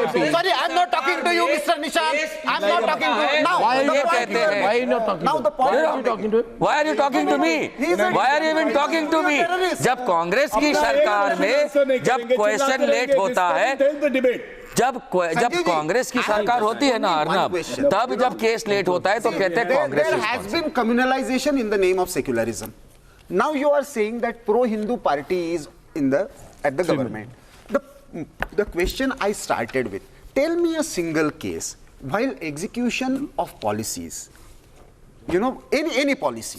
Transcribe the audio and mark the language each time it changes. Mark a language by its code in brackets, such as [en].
[en] Sorry, I'm not talking to you, Mr. Nishant. I'm not talking to you. Now, Why are you not talking now the point are you talking to him? Why are you talking to me? Why are you even talking to me? [hi] जब कांग्रेस की सरकार में जब question let होता है, जब कांग्रेस की सरकार होती है ना अर्नब, तब जब केस लेट होता है तो कहते हैं Congress. [en] There has been communalization in the name of secularism. Now you are saying that pro-Hindu party is at the government. The question I started with, tell me a single case while execution of policies, you know, any policy.